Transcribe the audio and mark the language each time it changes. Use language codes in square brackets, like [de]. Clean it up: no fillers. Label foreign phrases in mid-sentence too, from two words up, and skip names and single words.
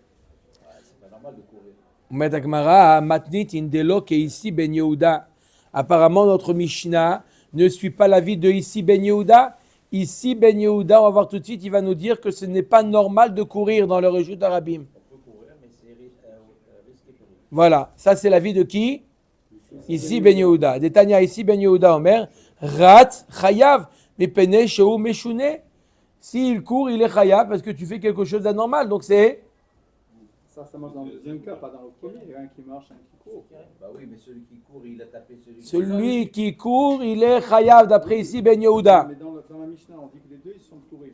[fr] Apparemment, notre Mishnah ne suit pas l'avis de ici Ben Yehuda. Ici, Ben Yehuda, on va voir tout de suite, il va nous dire que ce n'est pas normal de courir dans le [he] reshut arabim. [fr] Voilà, ça c'est l'avis de qui? Ici Ben Yehuda. Détania ici Ben Yehuda Omer. [he] Rat, chayav, mais pene sheu meshune. [fr] S'il court, il est chayav parce que tu fais quelque chose d'anormal. Donc c'est. Ça marche dans le deuxième cas, pas dans le premier. Il y a un qui marche, un qui court. Bah oui, mais celui qui court, il a tapé celui Celui qui court, il est chayav d'après ici Ben Yehuda. Mais dans la Mishnah, on dit que les deux, ils sont tourim.